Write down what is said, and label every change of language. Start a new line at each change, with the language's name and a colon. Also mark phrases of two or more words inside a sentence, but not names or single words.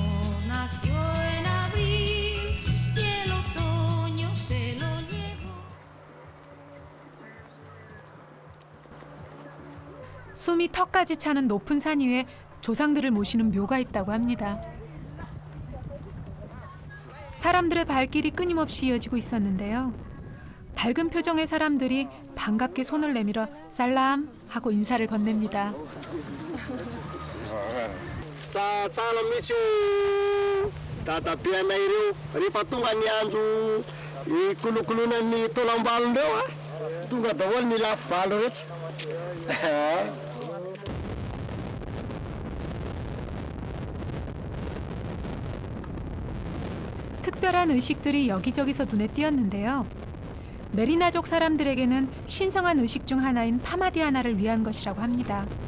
Korean: 숨이 턱까지 차는 높은 산 위에 조상들을 모시는 묘가 있다고 합니다. 사람들의 발길이 끊임없이 이어지고 있었는데요. 밝은 표정의 사람들이 반갑게 손을 내밀어 살람 하고 인사를 건넵니다.
Malagasy: Sa tsara mihitsy io dadabeana ireo rehefa tonga ny andro ikolokolonan'ny tolam-balondreo a tonga daholo ny lafy valo rehetra.
Korean: 특별한 의식들이 여기저기서 눈에 띄었는데요. 메리나족 사람들에게는 신성한 의식 중 하나인 파마디아나를 위한 것이라고 합니다.